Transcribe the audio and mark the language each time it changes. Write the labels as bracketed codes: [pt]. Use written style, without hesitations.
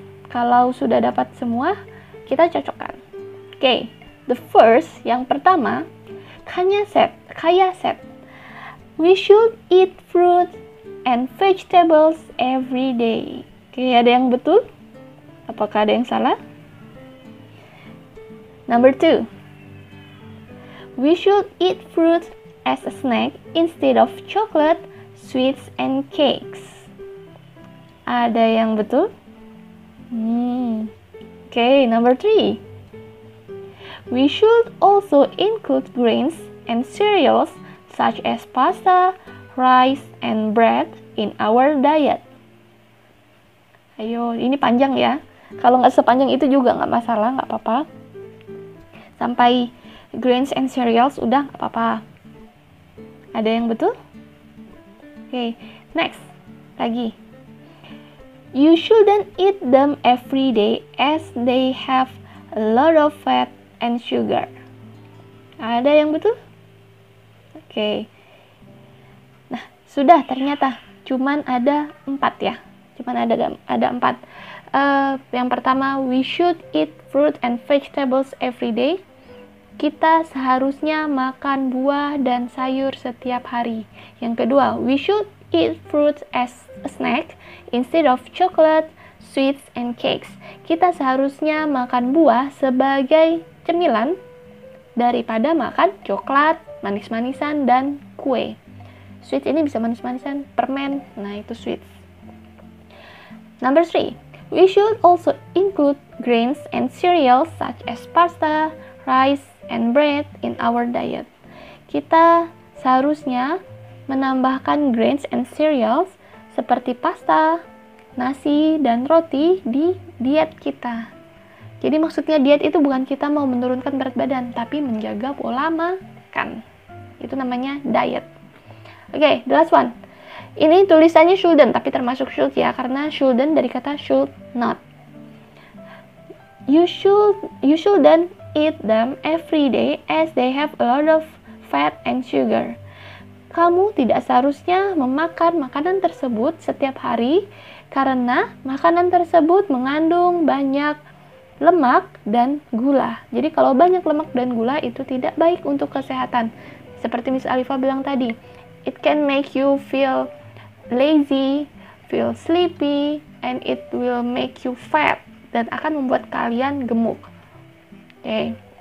[id] Kalau sudah dapat semua, kita cocokkan. [en] Oke, the first, [id] yang pertama, [en] Kaya said, we should eat fruit and vegetables every day. [id] Oke, ada yang betul? Apakah ada yang salah? [en] Number 2, We should eat fruit as a snack instead of chocolate, sweets, and cakes. [id] Ada yang betul? [en] Okay, number 3. We should also include grains and cereals such as pasta, rice, and bread in our diet. [id] Ayo, ini panjang ya. Kalau nggak sepanjang itu juga nggak masalah, nggak apa-apa. Sampai grains and cereals udah nggak apa-apa. Ada yang betul? Okay, next. Lagi. [en] You shouldn't eat them every day as they have a lot of fat and sugar. [id] Ada yang betul? Okay. Nah, sudah ternyata. Cuman ada 4 ya. Cuman ada 4. Yang pertama, [en] we should eat fruit and vegetables every day. [id] Kita seharusnya makan buah dan sayur setiap hari. Yang kedua, [en] we should eat fruit as a snack instead of chocolate, sweets, and cakes. [id] Kita seharusnya makan buah sebagai cemilan daripada makan coklat, manis-manisan, dan kue. Sweets ini bisa manis-manisan, permen, nah itu sweets. [en] Number 3, we should also include grains and cereals such as pasta, rice, and bread in our diet. [id] Kita seharusnya menambahkan grains and cereals seperti pasta, nasi, dan roti di diet kita. Jadi maksudnya diet itu bukan kita mau menurunkan berat badan, tapi menjaga pola makan. Itu namanya diet. Oke, [en] the last one. [id] Ini tulisannya shouldn't, tapi termasuk should ya, karena shouldn't dari kata should not. [en] You shouldn't eat them every day as they have a lot of fat and sugar. [id] Kamu tidak seharusnya memakan makanan tersebut setiap hari karena makanan tersebut mengandung banyak lemak dan gula. Jadi kalau banyak lemak dan gula itu tidak baik untuk kesehatan. Seperti Miss Alifa bilang tadi, [en] it can make you feel lazy, feel sleepy, and it will make you fat, [id] dan akan membuat kalian gemuk. [en] Okay.